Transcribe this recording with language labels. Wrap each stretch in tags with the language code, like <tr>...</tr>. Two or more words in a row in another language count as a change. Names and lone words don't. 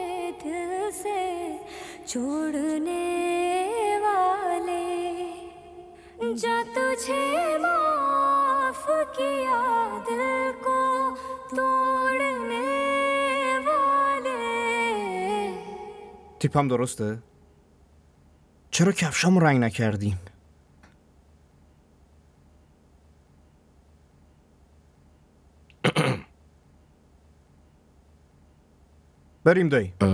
<hi>दिल से छोड़ने वाले, जा तुझे माफ किया दिल को तोड़ने वाले.</hi> <fa>تیپم درسته؟ چرا کفشامو رنگ نکردیم؟ بریم دایی.</fa>